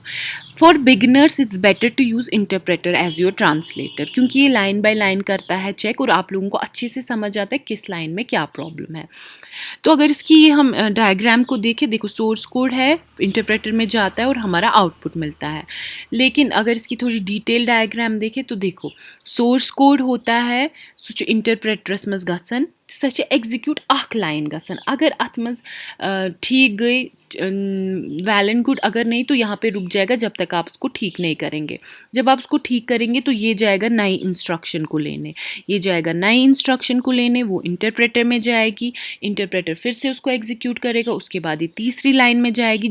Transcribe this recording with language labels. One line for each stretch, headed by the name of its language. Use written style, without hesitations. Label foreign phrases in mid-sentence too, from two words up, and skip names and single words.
English: for beginners it's better to use interpreter as your translator,
Hindi: क्योंकि ये
English: लाइन बाय लाइन
Hindi: करता है चेक और आप लोगों को अच्छे से समझ आता है किस लाइन में क्या प्रॉब्लम है। तो अगर इसकी ये हम डायग्राम को देखें, देखो
English: सोर्स कोड
Hindi: है, इंटरप्रेटर में जाता है और हमारा आउटपुट मिलता है। लेकिन अगर इसकी थोड़ी डिटेल डायग्राम देखें तो देखो
English: सोर्स कोड
Hindi: होता है
Kashmiri: सो इंटरप्रेटरस मज गसन सच एग्जीक्यूट अख लाइन गसन, अगर अत मज ठीक गई
English: वेल एंड गुड,
Hindi: अगर नहीं तो यहाँ पे रुक जाएगा जब तक आप उसको ठीक नहीं करेंगे। जब आप उसको ठीक करेंगे तो ये जाएगा नई इंस्ट्रक्शन को लेने, ये जाएगा नई इंस्ट्रक्शन को लेने, वो इंटरप्रेटर में जाएगी, इंटरप्रेटर फिर से उसको एग्जीक्यूट करेगा, उसके बाद ये तीसरी लाइन में जाएगी।